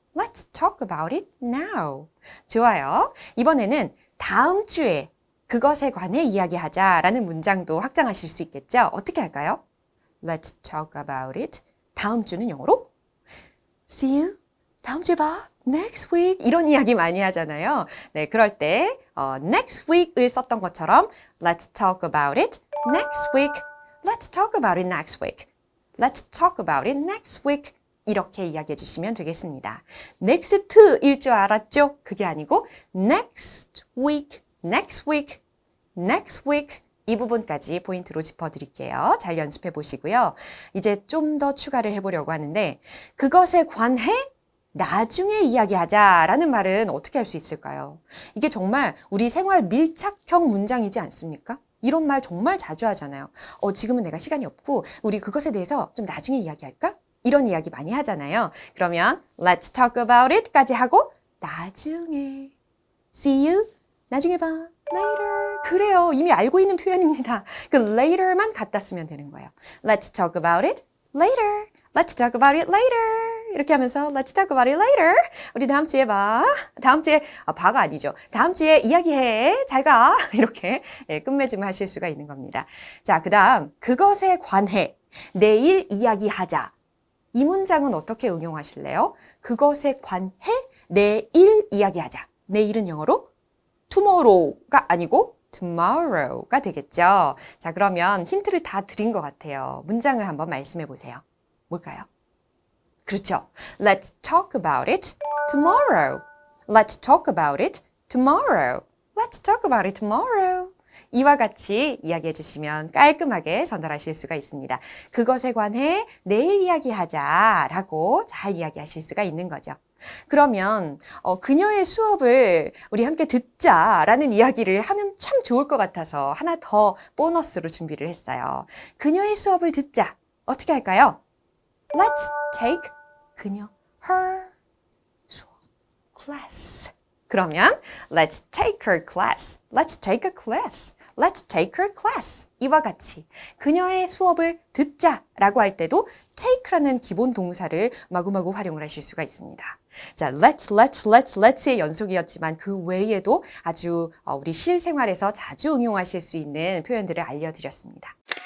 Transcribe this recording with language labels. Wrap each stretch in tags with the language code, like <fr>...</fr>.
<en>Let's talk about it now.</en> <ko>좋아요. 이번에는 다음 주에 그것에 관해 이야기하자라는 문장도 확장하실 수 있겠죠? 어떻게 할까요?</ko> <en>Let's talk about it.</en> <ko>다음 주는 영어로</ko> <en>See you.</en> <ko>다음 주에 봐.</ko> <en>Next week.</en> <ko>이런 이야기 많이 하잖아요. 네, 그럴 때</ko> <en>next week을</en> <ko>썼던 것처럼</ko> <en>Let's talk about it next week. Let's talk about it next week. Let's talk about it next week.</en> <ko>이렇게 이야기해 주시면 되겠습니다. next일 줄 알았죠? 그게 아니고</ko> <en>next week, next week, next week.</en> <ko>이 부분까지 포인트로 짚어드릴게요. 잘 연습해 보시고요. 이제 좀 더 추가를 해보려고 하는데 그것에 관해 나중에 이야기하자라는 말은 어떻게 할 수 있을까요? 이게 정말 우리 생활 밀착형 문장이지 않습니까? 이런 말 정말 자주 하잖아요. 지금은 내가 시간이 없고 우리 그것에 대해서 좀 나중에 이야기할까? 이런 이야기 많이 하잖아요. 그러면</ko> <en>Let's talk about it까지</en> <ko>하고 나중에</ko> <en>See you.</en> <ko>나중에 봐.</ko> <en>Later.</en> <ko>그래요. 이미 알고 있는 표현입니다. 그 later만 갖다 쓰면 되는 거예요.</ko> <en>Let's talk about it later. Let's talk about it later.</en> <ko>이렇게 하면서</ko> <en>Let's talk about it later.</en> <ko>우리 다음 주에 봐. 다음 주에 봐가 아니죠. 다음 주에 이야기해. 잘 가. 이렇게 끝맺음을 하실 수가 있는 겁니다. 자, 그다음 그것에 관해 내일 이야기하자. 이 문장은 어떻게 응용하실래요? 그것에 관해 내일 이야기하자. 내일은 영어로 tomorrow가 아니고 tomorrow가 되겠죠. 자, 그러면 힌트를 다 드린 것 같아요. 문장을 한번 말씀해 보세요. 뭘까요? 그렇죠.</ko> <en>Let's talk about it tomorrow. Let's talk about it tomorrow. Let's talk about it tomorrow.</en> <ko>이와 같이 이야기해 주시면 깔끔하게 전달하실 수가 있습니다. 그것에 관해 내일 이야기하자라고 잘 이야기하실 수가 있는 거죠. 그러면 그녀의 수업을 우리 함께 듣자라는 이야기를 하면 참 좋을 것 같아서 하나 더 보너스로 준비를 했어요. 그녀의 수업을 듣자. 어떻게 할까요?</ko> <en>Let's take</en> <ko>그녀</ko> <en>her</en> <ko>수업</ko> <en>class.</en> <ko>그러면</ko> <en>let's take her class. Let's take a class. Let's take her class.</en> <ko>이와 같이 그녀의 수업을 듣자라고 할 때도 take라는 기본 동사를 마구마구 활용을 하실 수가 있습니다. 자, let's,의 연속이었지만 그 외에도 아주 우리 실생활에서 자주 응용하실 수 있는 표현들을 알려드렸습니다.</ko>